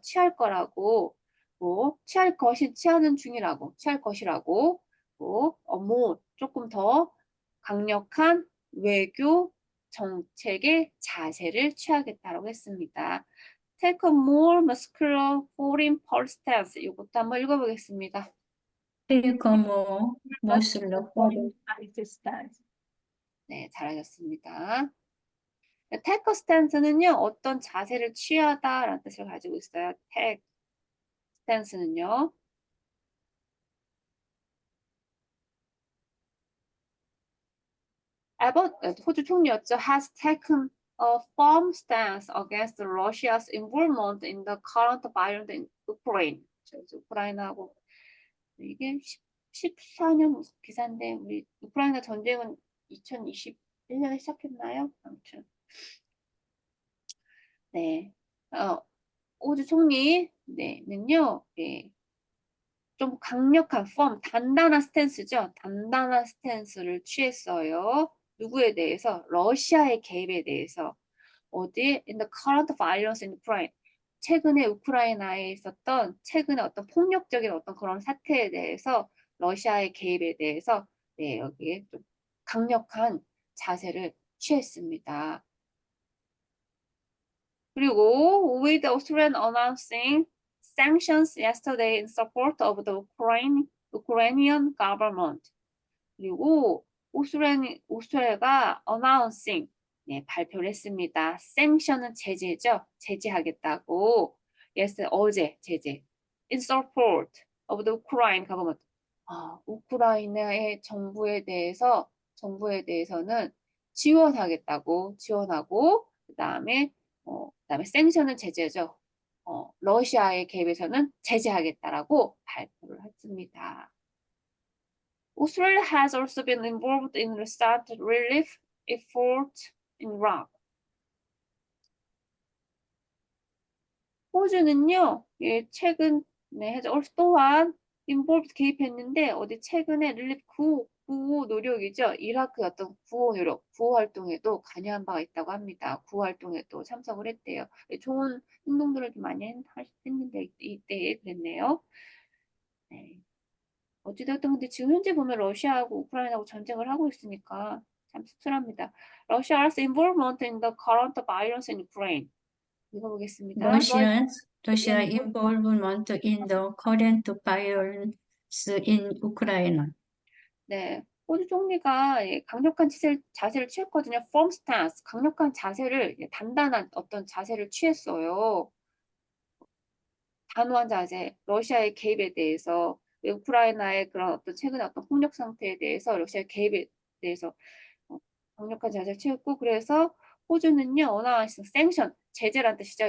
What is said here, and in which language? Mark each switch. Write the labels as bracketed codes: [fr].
[ko] 취할 거라고, 뭐 취하는 중이라고, 취할 것이라고, 뭐 조금 더 강력한 외교 정책의 자세를 취하겠다라고 했습니다. [en] Take a more muscular foreign policy stance. [ko] 이것도 한번 읽어보겠습니다. [en] Take a more muscular foreign. policy stance. [ko] 네, 잘하셨습니다. take a stance는요, 어떤 자세를 취하다라는 뜻을 가지고 있어요. [en] take stance는요. [ko] Abbott, 호주 총리였죠. [en] has taken a firm stance against Russia's involvement in the current violence in Ukraine. [ko] 우크라이나하고 이게 14년 기사인데 우리 우크라이나 전쟁은 2021년에 시작했나요? 아무튼 네, 호주 총리 네는요, 네, 좀 강력한 firm, 단단한 스탠스죠. 단단한 스탠스를 취했어요. 누구에 대해서? 러시아의 개입에 대해서. 어디? [en] In the current violence in Ukraine. [ko] 최근에 우크라이나에 있었던 최근에 어떤 폭력적인 어떤 그런 사태에 대해서 러시아의 개입에 대해서 네, 여기에 좀 강력한 자세를 취했습니다. [en] 그리고 with Australian announcing sanctions yesterday in support of the Ukrainian government. [ko] 그리고 오스트리아가 announcing 네, 발표를 했습니다. sanction은 제재죠. 제재하겠다고. yes, 어제 제재. [en] in support of the Ukraine government. [ko] 우크라이나의 정부에 대해서는 지원하고 그다음에 샌션은 제재죠. 러시아의 개입에서는 제재하겠다라고 발표를 했습니다. [en] Australia has also been involved in recent relief efforts in Iraq. [ko] 호주는요, 예, 최근에 또한 involved 개입했는데 어디 최근에 릴리프 구호 노력이죠. 이라크 어떤 구호 노력, 구호 활동에도 관여한 바가 있다고 합니다. 구호 활동에도 참석을 했대요. 좋은 행동들을 좀 많이 했는데 이때 그랬네요. 네. 어찌됐든 근데 지금 현재 보면 러시아하고 우크라이나하고 전쟁을 하고 있으니까 참 씁쓸합니다. [en] Russia's involvement in the current violence in Ukraine. [ko] 읽어보겠습니다. [en] Russia's involvement in the current violence in Ukraine. [ko] 네, 호주 총리가 강력한 자세를 취했거든요. firm stance, 강력한 자세를, 단단한 어떤 자세를 취했어요. 단호한 자세, 러시아의 개입에 대해서, 우크라이나의 그런 어떤 최근의 어떤 폭력 상태에 대해서 러시아의 개입에 대해서 강력한 자세를 취했고, 그래서 호주는요, 언어학에서 sanction, 제재란 뜻이죠.